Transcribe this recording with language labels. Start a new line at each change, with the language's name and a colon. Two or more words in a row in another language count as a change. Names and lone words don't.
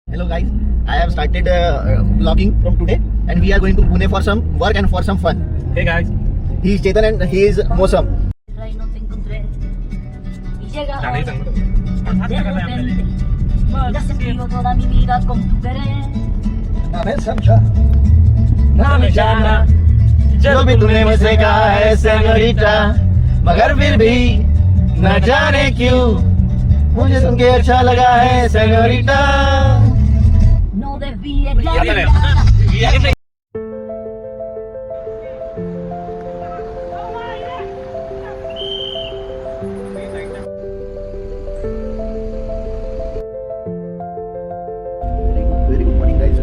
English: Hello guys, I have started vlogging from today and we are going to Pune for some work and for some fun. Hey guys. He is Chetan and he is Mosam.
Spanish: No te encontré y llega Ya, hoy, de de repente me has escrito toda mi vida con tu querer.
Hindi: जो भी तूने मुझसे कहा है सेनोरिटा, मगर फिर भी न जाने क्यों मुझे सुन के अच्छा लगा है सेनोरिटा.
Spanish: No desvíes la mirada.
English: Very good morning guys.